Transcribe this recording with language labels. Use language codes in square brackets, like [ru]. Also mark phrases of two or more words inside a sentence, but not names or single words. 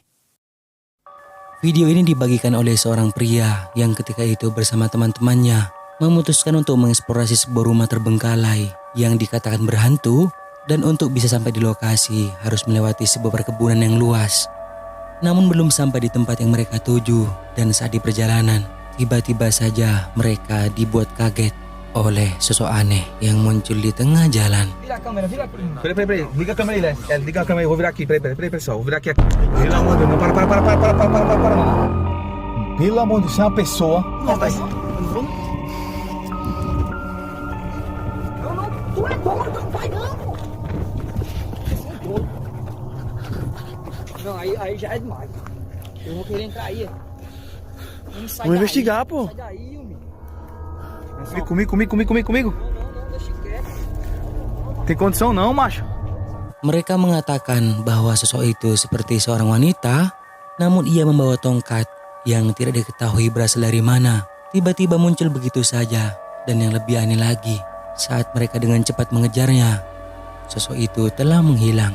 [id] Video ini dibagikan oleh seorang pria yang ketika itu bersama teman-temannya memutuskan untuk mengeksplorasi sebuah rumah terbengkalai yang dikatakan berhantu. Dan untuk bisa sampai di lokasi harus melewati sebuah perkebunan yang luas. Namun belum sampai di tempat yang mereka tuju dan saat di perjalanan, tiba-tiba saja mereka dibuat kaget oleh sosok aneh yang muncul di tengah jalan. [pt] Vira a câmera, vira. Peraí. Liga a câmera aí, Léo. Liga a câmera aí, eu vou virar aqui. Peraí, pessoal. Vou virar aqui. Pelo amor de Deus, não. Para. Pelo amor de Deus, é uma pessoa. Não, tu é doido, não vai não. Não, aí já é demais. Eu vou querer entrar aí. Vamos investigar, pô. Sai daí, homem. Comigo. Não, deixa quieto. Tem condição não, macho. [id] Mereka mengatakan bahwa sosok itu seperti seorang wanita, namun ia membawa tongkat yang tidak diketahui berasal dari mana. Tiba-tiba muncul begitu saja, dan yang lebih aneh lagi, saat mereka dengan cepat mengejarnya, sosok itu telah menghilang.